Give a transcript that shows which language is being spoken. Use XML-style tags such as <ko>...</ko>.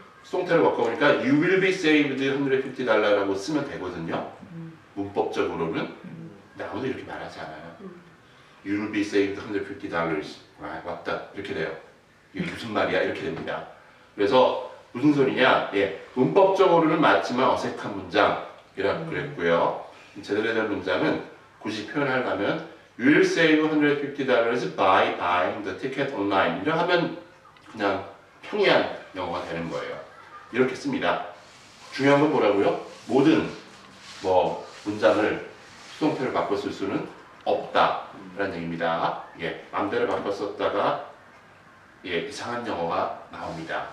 <ko>수동태로 바꿔보니까</ko> <en>You will be saved $150</en> <ko>라고 쓰면 되거든요. 문법적으로는. 근데 아무도 이렇게 말하지 않아요.</ko> <en>You will be saved $150.</en> <ko>맞다. 이렇게 돼요. 이게 무슨 말이야? 이렇게 됩니다. 그래서 무슨 소리냐? 예, 문법적으로는 맞지만 어색한 문장이라고 그랬고요. 제대로 된 문장은 굳이 표현하려면</ko> <en>You will save $150 by buying the ticket online.</en> <ko>이렇게 하면 그냥 평이한 영어가 되는 거예요. 이렇게 씁니다. 중요한 건 뭐라고요? 모든 문장을 수동태를 바꿔 쓸 수는 없다라는 얘기입니다. 예, 마음대로 바꿔 썼다가 이상한 영어가 나옵니다.</ko>